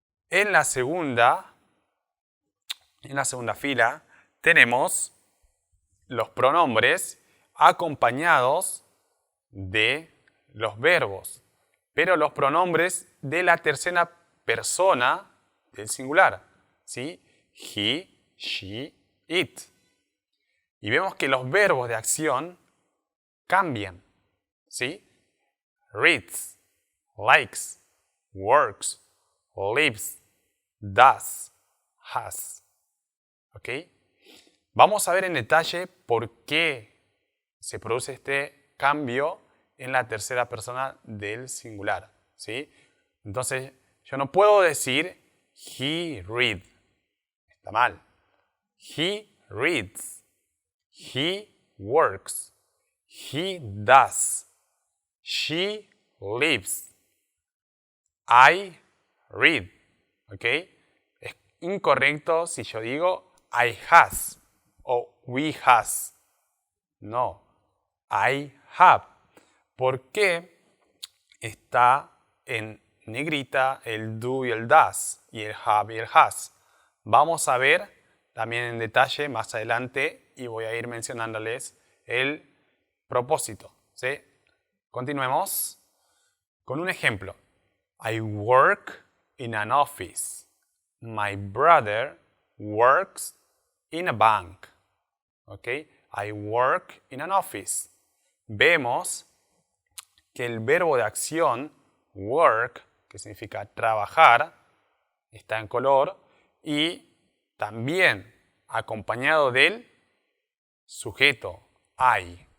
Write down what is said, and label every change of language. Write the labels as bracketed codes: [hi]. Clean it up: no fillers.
[es] En la segunda fila tenemos los pronombres acompañados de los verbos, pero los pronombres de la tercera persona del singular, ¿sí? [en] He, she, it. [es] Y vemos que los verbos de acción cambian, ¿sí? [en] Reads, likes, works, lives, does, has. ¿Ok? [es] Vamos a ver en detalle por qué se produce este cambio en la tercera persona del singular, ¿sí? Entonces, yo no puedo decir [en] he read. [es] Está mal. [en] He reads. He works. He does. She lives. I read. ¿Ok? [es] Es incorrecto si yo digo [en] I has [es] o [en] we has. [es] No. [en] I have. [es] ¿Por qué está en negrita el do y el does y el have y el has? Vamos a ver también en detalle más adelante y voy a ir mencionándoles el propósito. ¿Sí? Continuemos con un ejemplo. [en] I work in an office. My brother works in a bank. ¿Ok? I work in an office. [es] Vemos que el verbo de acción work, que significa trabajar, está en color y también acompañado del sujeto I.